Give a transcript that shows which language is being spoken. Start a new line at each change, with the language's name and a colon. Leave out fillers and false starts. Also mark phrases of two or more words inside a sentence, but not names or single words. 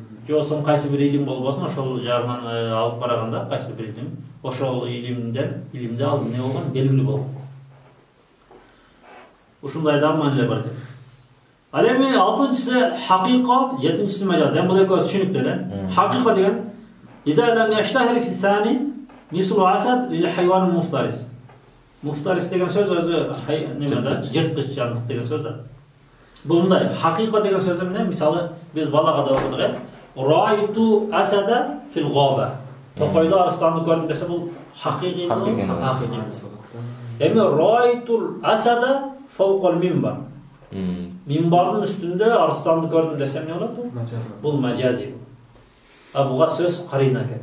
Kyrgyz: Же болсо кайсы бир илим болбосун, ошол жагынан алып караганда кайсы бир илим, ошол илимде ал эмне болгон? Белгилүү болгон. Ушундай да маанилер бар экен. Ал эми 6-чысы хакыйка, 7-чысы мажаз. Бул экөөсү түшүнүктүү эле. Хакыйка деген
Arabic: إذا لم يشتهر في الثاني مثل عسد للحيوان المفترس.
Kyrgyz: Муфтарис деген сөз өзү немеде жырткыч жандык деген сөз да. Бул мындай хакыйка деген сөз эмне? Мисалы биз балага да окудук,
Arabic: رأيت أسدا في الغابة.
Kyrgyz: Токойдо арстанды көрдүм десе бул хакыйкый. Эми
Arabic: رأيت الأسد فوق المنبر.
Kyrgyz: Минбардын үстүндө арстанды көрдүм десе эмне болот? Бул мажази. Буга сөз карина экен.